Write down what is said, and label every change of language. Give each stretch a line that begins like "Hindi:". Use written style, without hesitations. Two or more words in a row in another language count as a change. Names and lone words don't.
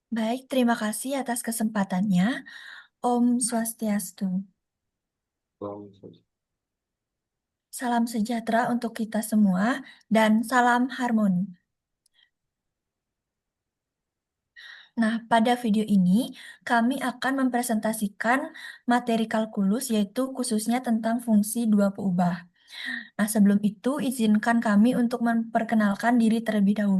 Indonesian: Baik, terima kasih atas kesempatannya.
Balinese: Om Swastiastu.
Indonesian: Salam sejahtera untuk kita semua dan salam harmoni. Nah, pada video ini kami akan mempresentasikan materi kalkulus yaitu khususnya tentang fungsi dua peubah. Nah, sebelum itu izinkan kami untuk memperkenalkan diri terlebih dahulu.